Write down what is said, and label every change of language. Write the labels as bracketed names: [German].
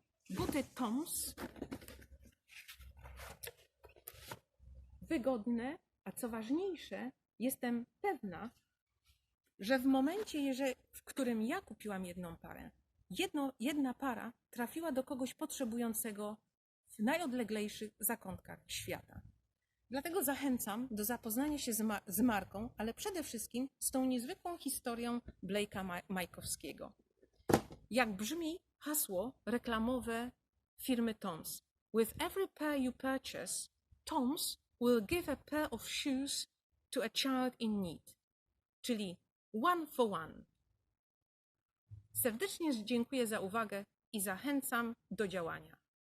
[Polish] Buty Toms, wygodne, a co ważniejsze, jestem pewna, że w momencie, w którym ja kupiłam jedną parę, jedna para trafiła do kogoś potrzebującego w najodleglejszych zakątkach świata. Dlatego zachęcam do zapoznania się z marką, ale przede wszystkim z tą niezwykłą historią Blake'a Majkowskiego. Jak brzmi hasło reklamowe firmy Toms? [English] With every pair you purchase, Toms will give a pair of shoes to a child in need. [Polish] Czyli [English] one for one. [Polish] Serdecznie dziękuję za uwagę i zachęcam do działania.